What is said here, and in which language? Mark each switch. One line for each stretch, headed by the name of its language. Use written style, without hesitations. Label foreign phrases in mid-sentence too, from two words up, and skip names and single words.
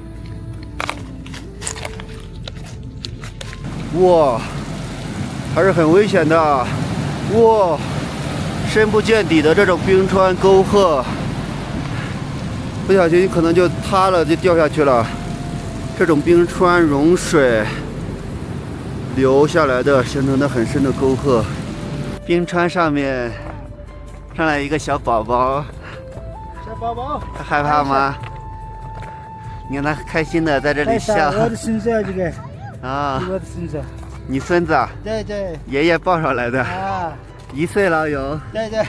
Chinese: 哇，還是很危險的，哇，深不見底的這種冰川溝壑，不小心可能就塌了，就掉下去了。這種冰川融水流下來的，形成的很深的溝壑。冰川上面上來一個小寶寶，小寶寶，他害怕嗎？你看他開心的在這裡笑。我的孫子這個啊，我的孫子。你孫子？對對。爺爺抱上來的。啊。 1歲了有。對對。